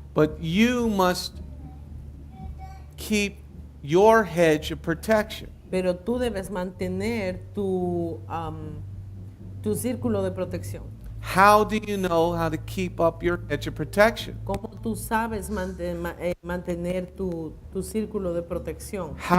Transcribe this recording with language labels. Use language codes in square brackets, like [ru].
[en] but you must keep your hedge of protection. [es] pero tú debes mantener tu círculo de protección. [en] How do you know how to keep up your hedge of protection? [es] ¿Cómo tú sabes mantener tu círculo de protección?